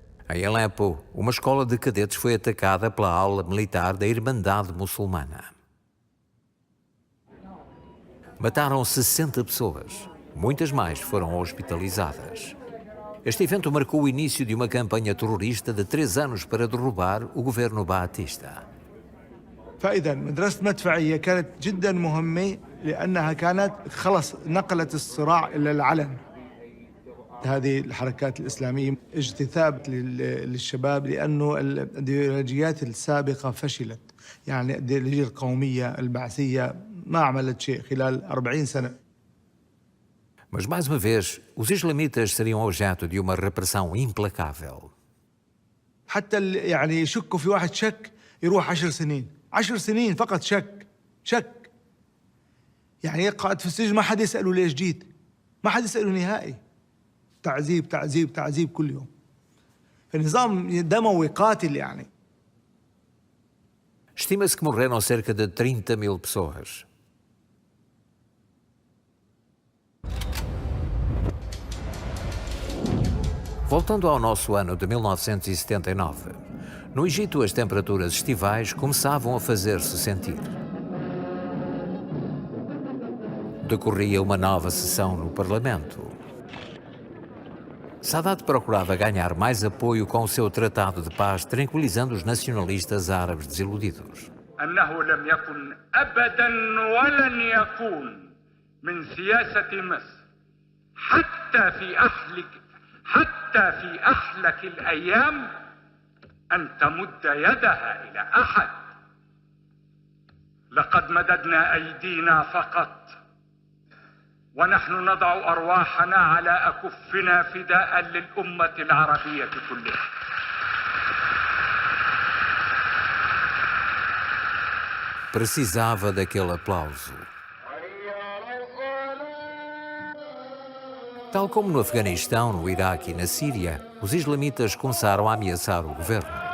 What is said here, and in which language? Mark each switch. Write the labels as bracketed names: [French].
[Portuguese] Em Alepo, uma escola de cadetes foi atacada pela ala militar da Irmandade Muçulmana. Mataram 60 pessoas, muitas mais foram hospitalizadas. Este evento marcou o início de uma campanha terrorista de 3 anos para derrubar o governo baatista. [Arabic] فإذا مدرسة مدفعية كانت جدا مهمة لأنها كانت خلص نقلت الصراع إلى العلن. هذه الحركات الإسلامية اجتثاب للشباب لأنه الإيديولوجيات السابقة فشلت. يعني الإيديولوجية القومية البعثية ما عملت شيء خلال 40 سنة. [Portuguese] Mas, mais uma vez, os islamitas seriam objeto de uma repressão implacável. [Arabic] حتى يعني يشكوا في واحد شك يروح 10 سنين 10 سنين فقط شك يعني يقعد في السجن ما حد يسأله ليش جيت ما حد يسأله نهائي تعذيب كل يوم فالنظام دموي قاتل يعني. [Portuguese] Estima-se que morreram cerca de 30.000 pessoas. Voltando ao nosso ano de 1979, no Egito as temperaturas estivais começavam a fazer-se sentir. Decorria uma nova sessão no Parlamento. Sadat procurava ganhar mais apoio com o seu tratado de paz, tranquilizando os nacionalistas árabes desiludidos. [Arabic] أنه لم يكن أبدا ولن يكون من سياسة مصر حتى في أحلك الأيام أن تمد يدها إلى أحد. لقد مددنا أيدينا فقط ونحن نضع أرواحنا على أكفنا فداء للأمة العربية كلها. [Portuguese] Precisava daquele aplauso. Tal como no Afeganistão, no Iraque e na Síria, os islamitas começaram a ameaçar o governo.